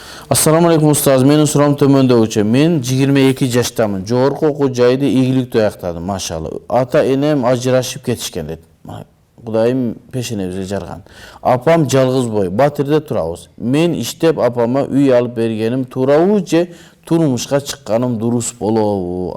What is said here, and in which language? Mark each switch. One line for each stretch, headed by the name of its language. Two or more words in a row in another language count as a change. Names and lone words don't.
Arabic: السلام عليكم
Kyrgyz: ustaz. Менин сурам төмөндөгүчө. Men 22 жаштамын. Жогорку окуу жайды ийгиликтүү аяктадым, машалла. Ата энем ажырашып кетишкен дейт. Кудайым пешенебизге жарган. Апам жалгыз бой, Батирде турабыз. Мен иштеп апама үй алып бергеним туурабы же турмушка чыкканым дурус болобу?